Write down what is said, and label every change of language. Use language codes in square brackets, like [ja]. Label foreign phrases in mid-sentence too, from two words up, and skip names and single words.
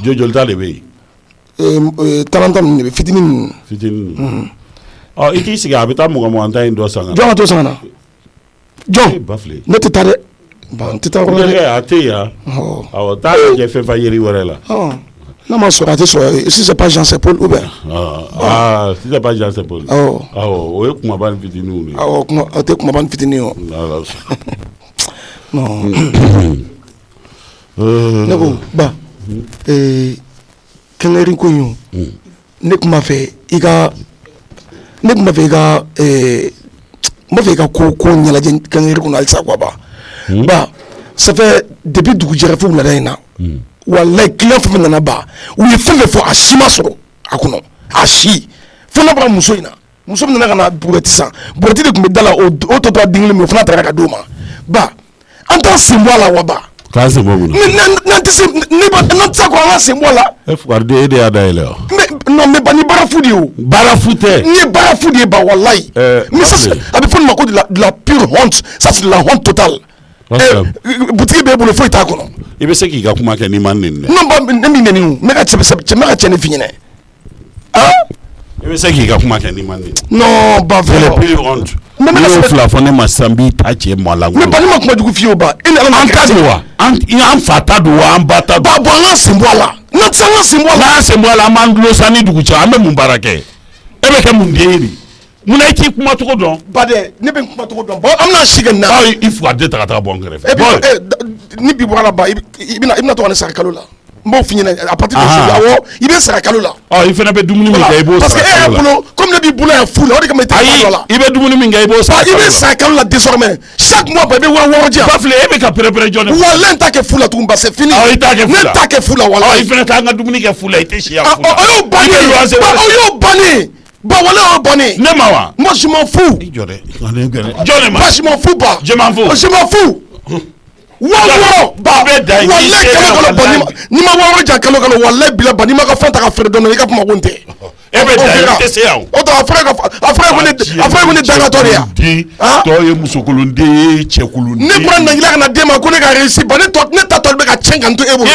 [bm] jogo joli ta de bɛ yen 30 ninnu de bɛ fitinin ninnu i k'i sigi a bɛ taa mugan tan in dɔ san jɔn ka to san na jɔn Bafile ne tɛ taa dɛ n tɛ taa yɔrɔ dɛ a tɛ yan awɔ taa lajɛ fɛn fɛn yeri wɛrɛ la n'a ma sɔrɔ a tɛ sɔrɔ [fr] si c'est pas Jean c'est Paul ou bien si c'est pas Jean c'est Paul [bm] awɔ o ye kumaba ni fitininw de ye awɔ o tɛ kumaba ni fitinin o non ne ko ba kɛngɛri ko in ne tun b'a fɛ i ka n b'a fɛ i ka ko ɲɛnajɛ kɛngɛri kɔnɔ halisa quoi ba [fr] ça fait depuis [bm] dugu jɛra fo wulada in na wallahi client fɛn fɛn nana ba u ye fɛn fɛn fɔ a si ma sɔrɔ a kɔnɔ a si fo n'a bɔra muso in na muso min nana ka na burɛti san burɛti de tun bɛ da la o tɔ tora den kelen min o fana taara ka d'o ma ba an t'an sen bɔ a la wa ba k'an sen bɔ mun na n'an tɛ se n'an tɛ se ko an ka sen bɔ a la Fugariden e de y'a dayɛlɛ wa [fr] non mais [bm] ba ni baarafu de ye o baarafu tɛ n ye baarafu de ye ba wallahi [fr] mais ça [bm] a bɛ fɔ nin ma ko [fr] de la pure honte ça c'est de la honte totale [bm] butigi b'e bolo foyi t'a kɔnɔ i bɛ se k'i ka kuma kɛ n'i ma neni dɛ non ba ne min neni o ne ka cɛ ne fi ɲɛnɛ i bɛ se k'i ka kuma kɛ n'i ma neni non ba [fr] c'est la pure honte [bm] n'i y'o fila fɔ ne ma sisan n b'i ta cɛ mɔ a la mais ba ne ma kuma jugu f'i ye o ba e ni Ala an ta don wa an fa ta don wa an ba ta don ba bon an ka sen bɔ a la n'an tɛ se an ka sen bɔ a la n'an sen bɔ a la an b'an dulo sa ni dugu cɛ an bɛ mun baara kɛ e bɛ kɛ mun den ye de munna i t'i kuma cogo dɔn ba dɛ ne bɛ n kuma cogo dɔn bon an bɛna si kɛ nin na i Fugariden ta ka taa bɔ n kɛrɛfɛ ni bi bɔra ba i bɛna to ka ne sara kalo la n b'o f'i ɲɛna [fr] à partir de ce [bm] awɔ i bɛ sara kalo la i fana bɛ dumuni min kɛ i b'o [fr] parce que [bm] sara e yɛrɛ bolo comme ne b'i bolo yan fu la o de kama i tɛ kuma dɔ la i bɛ dumuni min kɛ i b'o sara i bɛ sara kalo la [fr] désormais chaque mois [bm] ba i bɛ 600 di yan Bafile e bɛ ka pɛrɛpɛrɛ jɔn de walahi n t'a kɛ fu la tugun ba [fr] c'est fini [bm] i t'a kɛ fu la ne t'a kɛ fu la walahi i fana t'an ka dumuni kɛ fu la i tɛ si yan fu la o y'o bannen o y'o bannen ba walahi o y'o bannen ne ma wa [fr] moi je m'en fous [bm] i jɔ dɛ jɔn de ma [fr] moi je m'en fous ba je m'en fous je m'en fous [bm] ba wallahi kalo kalo ba ni ma 600 di yan kalo kalo wallahi bila ba ni ma ka fɛn ta ka feere dɔɔnin i ka kuma ko n tɛ e bɛ da i tɛ se yan o tɔ a fɔra ko ne dangatɔ de yan tɔ ye musokolonden ye cɛkolonden ne bɔra Nangila ka na d'e ma ko ne ka réussir ba ne ta tɔ bɛ ka tiɲɛ ka n to e bolo